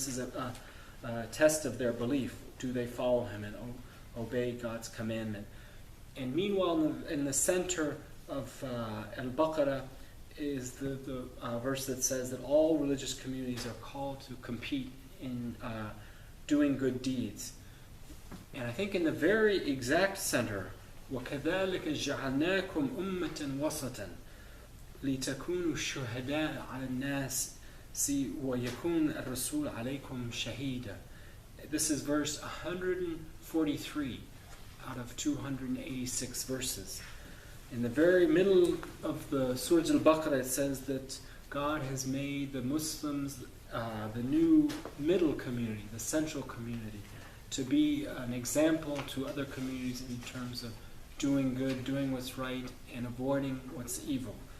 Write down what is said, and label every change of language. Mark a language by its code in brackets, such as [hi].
[en] This is a test of their belief. Do they follow him and obey God's commandment? And meanwhile, in the center of Al-Baqarah is the verse that says that all religious communities are called to compete in doing good deeds. And I think in the very exact center, [ar] وَكَذَلِكَ جَعَلْنَاكُمْ أُمَّةً وَسَطًا لِتَكُونُوا شُهَدَاءَ عَلَى النَّاسِ وَيَكُونَ الرَّسُولُ عَلَيْكُمْ شَهِيدًا. [en] This is verse 143 out of 286 verses. In the very middle of the Surah Al-Baqarah, it says that God has made the Muslims the new middle community, the central community, to be an example to other communities in terms of doing good, doing what's right, and avoiding what's evil.